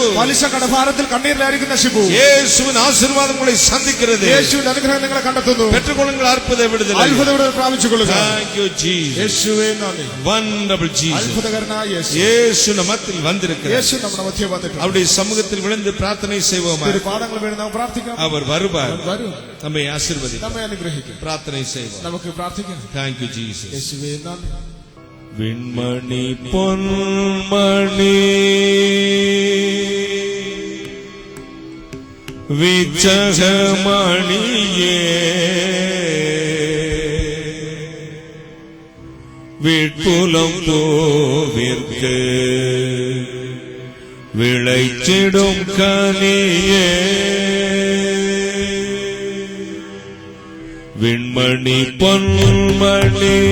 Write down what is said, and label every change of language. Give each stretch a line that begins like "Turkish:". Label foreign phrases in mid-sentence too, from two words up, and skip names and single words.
Malayalam: പലിശ കടഭാരത്തിൽ കണ്ണീരിലായിരിക്കുന്ന ഷിബു.
Tamil: இயேசுவின் ஆசீர்வாதம் உங்களை சந்திக்கிறது.
Malayalam: യേശുവിന്റെ അനുഗ്രഹം നിങ്ങളെ കണ്ടെത്തുന്നു.
Tamil: பெற்றுக்கொள்ளுங்கள் அற்புத விடுதலை.
Malayalam: അത്ഭുത വിടുതൽ പ്രാപിച്ചുകൊള്ളുക.
English: Thank you Jesus.
Malayalam: യേശുവേ നന്ദി.
English: Wonderful Jesus.
Malayalam: അത്ഭുതകരനായ യേശു.
Tamil: இயேசு நம்மத்தில் வந்திருக்கிறார்.
Malayalam: യേശു നമ്മുടെ മധ്യേ വന്നിട്ടുണ്ട്.
Tamil: அவருடைய சமூகத்தில் விழுந்து பிரார்த்தனை செய்வோம்.
Malayalam: പാദങ്ങൾ വീണ് നാം പ്രാർത്ഥിക്കാം.
Tamil: அவர் வருவார்.
Malayalam: വരും.
Tamil: நம்மை ஆசீர்வதிப்பார்.
Malayalam: നമ്മെ അനുഗ്രഹിക്കും.
Tamil: பிரார்த்தனை செய்வோம்.
Malayalam: നമുക്ക് പ്രാർത്ഥിക്കാം.
English: Thank you Jesus.
Malayalam: യേശുവേ നന്ദി.
Tamil: விண்மணி பொன்மணி விச்சகமணியே விட்புலம் பூவிற்கு விளைச்சிடும் கனியே விண்மணி பொன்மணி